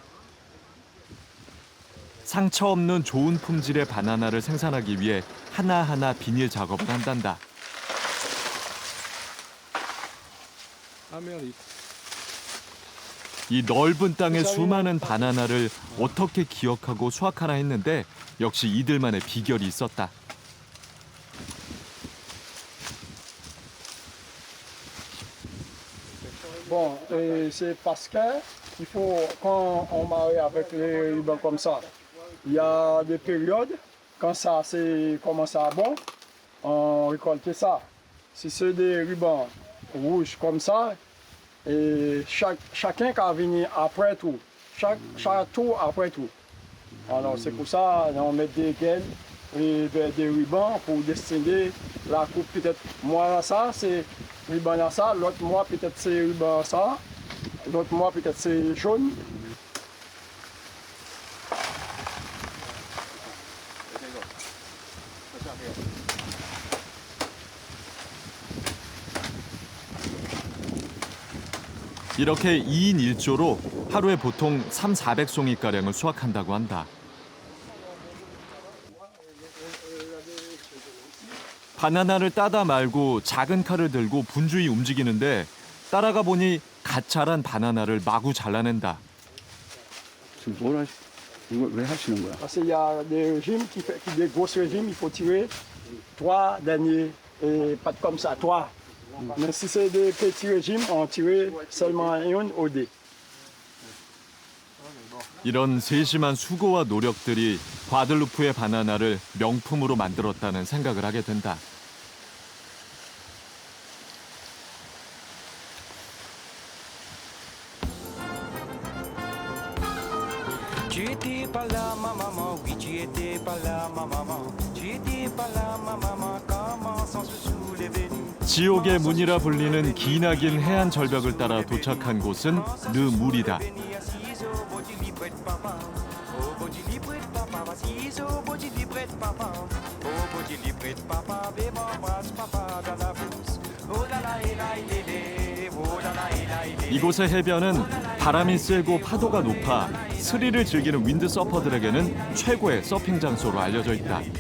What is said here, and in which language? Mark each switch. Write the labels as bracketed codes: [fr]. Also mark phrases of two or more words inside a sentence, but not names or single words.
[ko] 상처 없는 좋은 품질의 바나나를 생산하기 위해 하나하나 비닐 작업을 한단다. 이 넓은 땅에 수많은 바나나를 어떻게 기억하고 수확하나 했는데 역시 이들만의 비결이 있었다. [fr] Bon, c'est parce que il faut, quand on marie avec les rubans comme ça, il y a des périodes, quand ça commence à bon, on récolte ça. Si c'est des rubans rouges comme ça, et chacun qui a venu après tout, chaque tour après tout. Alors c'est pour ça on met des gaines et des rubans pour dessiner la coupe. Peut-être moi ça c'est ruban à ça, l'autre mois peut-être c'est ruban à ça, l'autre mois peut-être c'est jaune. [ko] 이렇게 2인 1조로 하루에 보통 300~400송이가량을 수확한다고 한다. 바나나를 따다 말고 작은 칼을 들고 분주히 움직이는데 따라가 보니 갓 자란 바나나를 마구 잘라낸다. 지금 왜 하시는 거야? [fr] Parce qu'il y a des régimes des gros régimes, il faut tirer 3 derniers et pas comme ça, 3. Mais si c'est des petits régimes, on tire seulement une au dé. [ko] 이런 세심한 수고와 노력들이 과들루프의 바나나를 명품으로 만들었다는 생각을 하게 된다. [fr] Tu étais pas là, ma maman, oui, tu étais pas là, ma maman. Tu étais pas là, ma maman, comment sans se soulever. [ko] 지옥의 문이라 불리는 기나긴 해안 절벽을 따라 도착한 곳은 르물이다. 이곳의 해변은 바람이 세고 파도가 높아 스릴을 즐기는 윈드서퍼들에게는 최고의 서핑 장소로 알려져 있다.